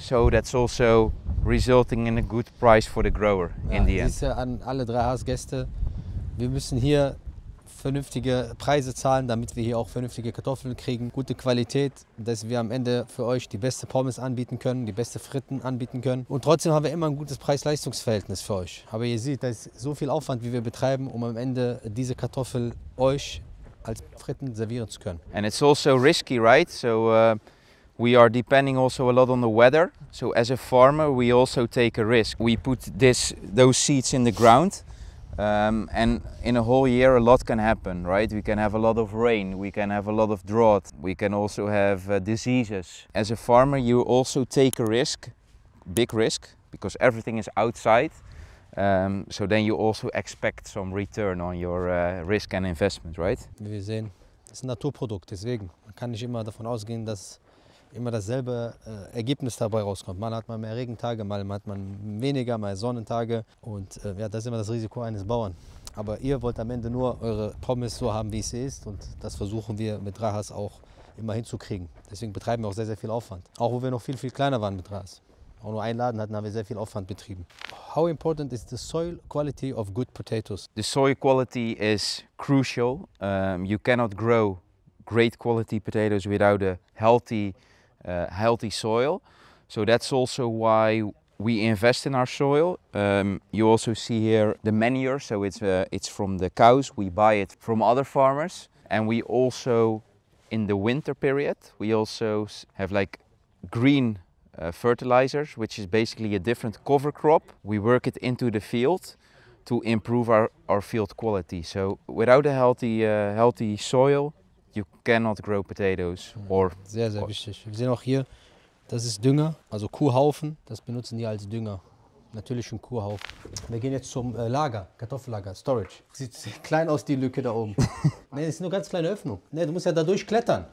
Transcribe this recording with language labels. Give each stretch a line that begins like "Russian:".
English: So that's also resulting in a good price for the grower in the end.
German: An alle 3h's Gäste, wir müssen hier vernünftige Preise zahlen, damit wir hier auch vernünftige Kartoffeln kriegen, gute Qualität, dass wir am Ende für euch die beste Pommes anbieten können, die beste Fritten anbieten können. Und trotzdem haben wir immer ein gutes Preis-Leistungs-Verhältnis für euch. Aber ihr seht, da ist so viel Aufwand, wie wir betreiben, um am Ende diese Kartoffel euch als Fritten servieren zu können.
English: And it's also risky, right? So we are depending also a lot on the weather. So as a farmer, we also take a risk. We put those seeds in the ground. And in a whole year a lot can happen, right? We can have a lot of rain, we can have a lot of drought, we can also have diseases. As a farmer you also take a risk, big risk, because everything is outside. So then you also expect some return on your risk and investment, right?
German: Wie wir sehen, das ist ein Naturprodukt, deswegen man kann nicht immer davon ausgehen, dass immer dasselbe Ergebnis dabei rauskommt. Mal hat man mehr Regentage, mal hat man weniger, mal Sonnentage. Und ja, das ist immer das Risiko eines Bauern. Aber ihr wollt am Ende nur eure Pommes so haben, wie es sie ist. Und das versuchen wir mit 3h's auch immer hinzukriegen. Deswegen betreiben wir auch sehr, sehr viel Aufwand. Auch wo wir noch viel, viel kleiner waren mit 3h's. Auch nur einen Laden hatten, haben wir sehr viel Aufwand betrieben.
English: How important is the soil quality of good potatoes? The soil quality is crucial. You cannot grow great quality potatoes without a healthy soil. So that's also why we invest in our soil. You also see here the manure, so it's from the cows. We buy it from other farmers, and we also, in the winter period, we also have like green fertilizers, which is basically a different cover crop. We work it into the field to improve our field quality. So without a healthy soil, you cannot grow potatoes.
German: Sehr, sehr wichtig. Wir sehen auch hier, das ist Dünger, also Kuhhaufen. Das benutzen die als Dünger. Natürlichen Kuhhaufen. Wir gehen jetzt zum Lager, Kartoffellager, Storage. Sieht klein aus, die Lücke da oben. Ne, das ist nur ganz kleine Öffnung. Ne, du musst ja da durchklettern.